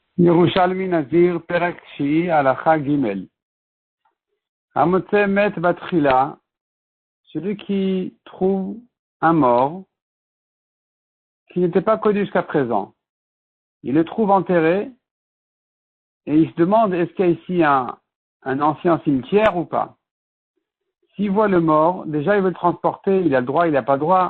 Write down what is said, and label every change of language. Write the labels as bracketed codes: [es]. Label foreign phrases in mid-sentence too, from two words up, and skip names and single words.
[he] ירושלמי נזיר פרק שישי הלכה ג. המוצא מת בתחילה, [fr] celui qui trouve un mort qui n'était pas connu jusqu'à présent. Il le trouve enterré et il se demande est-ce qu'il y a ici un ancien cimetière ou pas. S'il voit le mort, déjà il veut le transporter, il a le droit, il n'a pas le droit.